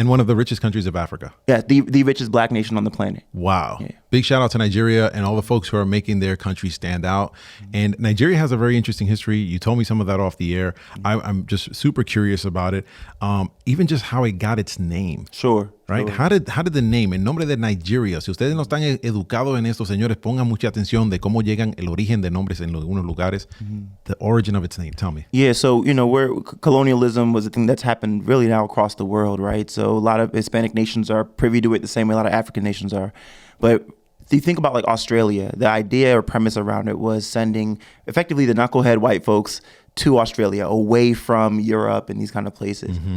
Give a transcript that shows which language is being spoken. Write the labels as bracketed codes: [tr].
[en] And one of the richest countries of Africa. Yeah, the richest black nation on the planet. Wow. Yeah. Big shout out to Nigeria and all the folks who are making their country stand out. And Nigeria has a very interesting history. You told me some of that off the air. I'm just super curious about it. Even just how it got its name. Sure. Right? Sure. How did the name, [es] el nombre de Nigeria, si ustedes no están educados en esto, señores, pongan mucha atención de cómo llegan el origen de nombres en algunos lugares. [en] The origin of its name, tell me. Yeah, so, you know, where colonialism was a thing that's happened really now across the world, right? So a lot of Hispanic nations are privy to it the same way a lot of African nations are. But if you think about, like, Australia, the idea or premise around it was sending effectively the knucklehead white folks to Australia, away from Europe and these kind of places.